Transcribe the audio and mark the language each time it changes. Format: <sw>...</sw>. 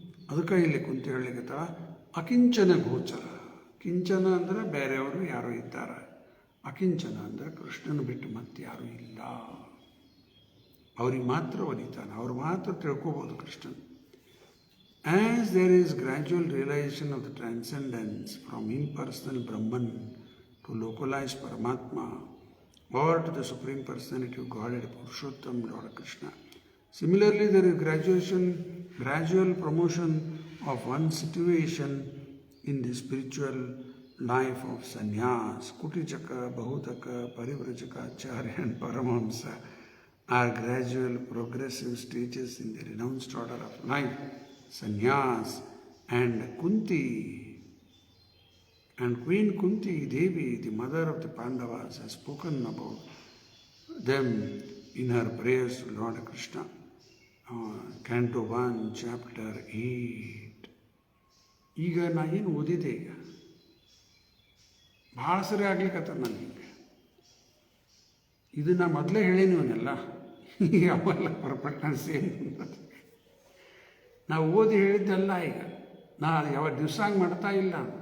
<kn>ಅದಕ್ಕೆ ಇಲ್ಲಿ ಕುಂತ ಹೇಳಲಿಕ್ಕೆ ಅಕಿಂಚನ ಗೋಚರ, ಕಿಂಚನ ಅಂದರೆ ಬೇರೆಯವರು ಯಾರೋ ಇದ್ದಾರೆ, ಅಕಿಂಚನ ಅಂದರೆ ಕೃಷ್ಣನ ಬಿಟ್ಟು ಮತ್ತೆ ಯಾರೂ ಇಲ್ಲ. ಅವ್ರಿಗೆ ಮಾತ್ರ ಒಲಿತಾನೆ, ಅವ್ರು ಮಾತ್ರ ತಿಳ್ಕೊಬೋದು Krishnan.</kn> <en>As there is gradual realization of the transcendence from impersonal Brahman to localized Paramatma or to the Supreme Personality of Godhead, Purushottam, Lord Krishna. Similarly, there is gradual promotion of one situation in the spiritual life of sannyas. Kutichaka, Bahutaka, Parivrajaka, Acharya and Paramahamsa are gradual progressive stages in the renounced order of life. Sannyas and Kunti and Queen Kunti Devi, the mother of the Pandavas, has spoken about them in her prayers to Lord Krishna. Canto 1, Chapter 8.</en> <kn>ಈಗ ನಾ ಏನು ಓದಿದೆ, ಈಗ ಭಾಳ ಸರಿ ಆಗ್ಲಿಕ್ಕತ್ತ ನನಗೆ. ಇದು ನಾ ಮೊದಲೇ ಹೇಳೀನಿ ಇವನ್ನೆಲ್ಲ, ಅವೆಲ್ಲ</kn> <en>Perfect same.</en> <kn>ನಾವು ಓದಿ ಹೇಳಿದ್ದೆಲ್ಲ ಈಗ ನಾ ಯಾವ ದಿವಸ ಹಂಗೆ ಮಾಡ್ತಾ ಇಲ್ಲ.</kn>